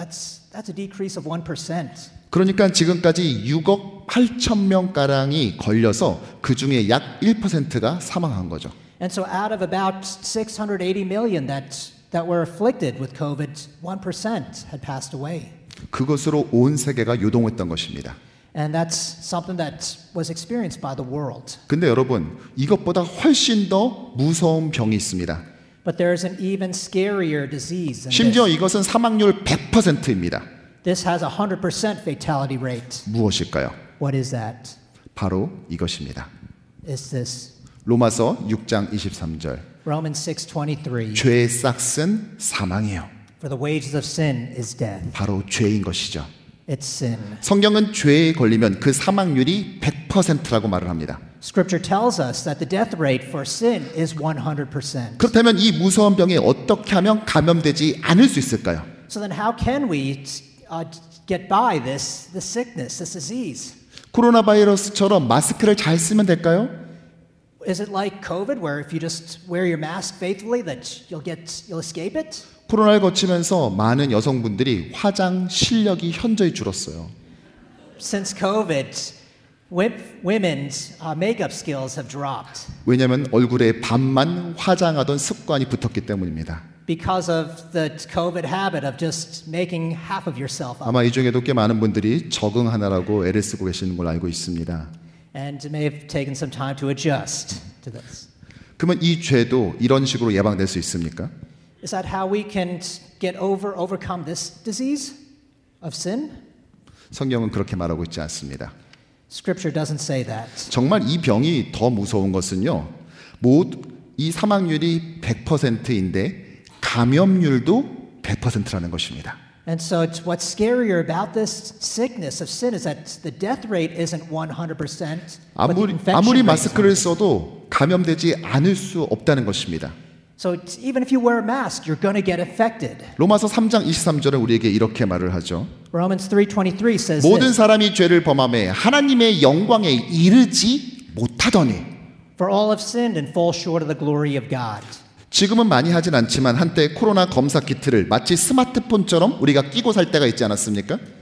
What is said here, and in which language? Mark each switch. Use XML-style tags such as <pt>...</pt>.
<en>That's a decrease of 1%.</en> <ko>그러니까 지금까지 6억 8천 명 가량이 걸려서 그 중에 약 1%가 사망한 거죠.</ko> <en>And so out of about 680 million that were afflicted with COVID, 1% had passed away.</en> <ko>그것으로 온 세계가 요동했던 것입니다.</ko> <en>And that's something that was experienced by the world.</en> <ko>근데 여러분, 이것보다 훨씬 더 무서운 병이 있습니다.</ko> <en>But there is an even scarier disease than</en> <ko>심지어</ko> <en>this.</en> <ko>이것은 사망률 100%입니다.</ko> <en>This has a 100% fatality rate.</en> <ko>무엇일까요?</ko> <en>What is that?</en> <ko>바로 이것입니다.</ko> <en>Is this</en> <ko>로마서 6장 23절.</ko> <en>Romans 6:23?</en> <ko>죄의 싹은 사망이에요.</ko> <en>For the wages of sin is death.</en> <ko>바로 죄인 것이죠.</ko> <en>It's sin.</en> <ko>성경은 죄에 걸리면 그 사망률이 100%라고 말을 합니다.</ko> <en>Scripture tells us that the death rate for sin is 100%.</en> <ko>그렇다면 이 무서운 병에 어떻게 하면 감염되지 않을 수 있을까요?</ko> <en>So then how can we get by this sickness, this disease?</en> <ko>코로나 바이러스처럼 마스크를 잘 쓰면 될까요?</ko> <en>Is it like COVID where if you just wear your mask faithfully that you'll escape it?</en> <ko>코로나를 거치면서 많은 여성분들이 화장 실력이 현저히 줄었어요.</ko> <en>Since COVID, women's makeup skills have dropped</en> <ko>왜냐하면 얼굴에 반만 화장하던 습관이 붙었기 때문입니다.</ko> <en>because of the COVID habit of just making half of yourself up.</en> <ko>아마 이 중에도 꽤 많은 분들이 적응하느라고 애를 쓰고 계시는 걸 알고 있습니다.</ko> <en>And it may have taken some time to adjust to this.</en> <ko>그러면 이 죄도 이런 식으로 예방될 수 있습니까?</ko> <en>Is that how we can overcome this disease of sin?</en> <ko>성경은 그렇게 말하고 있지 않습니다.</ko> <en>Scripture doesn't say that.</en> <ko>정말 이 병이 더 무서운 것은요. 이 사망률이 100%인데 감염률도 100%라는 것입니다.</ko> <en>And so what's scarier about this sickness of sin is that the death rate isn't 100%. but the</en> <ko>아무리</ko> <en>infection rate is</en> <ko>마스크를</ko> <en>100%.</en> <ko>써도 감염되지 않을 수 없다는 것입니다.</ko> <en>So even if you wear a mask, you're going to get affected.</en> <ko>로마서 3장 23절은 우리에게 이렇게 말을 하죠.</ko> <en>Romans 3:23 says</en> <ko>모든</ko> <en>this.</en> <ko>사람이 죄를 범하며 하나님의 영광에 이르지 못하더니</ko> <en>For all have sinned and fall short of the glory of God.</en> <ko>지금은 많이 하진 않지만 한때 코로나 검사 키트를 마치 스마트폰처럼 우리가 끼고 살 때가 있지 않았습니까?</ko>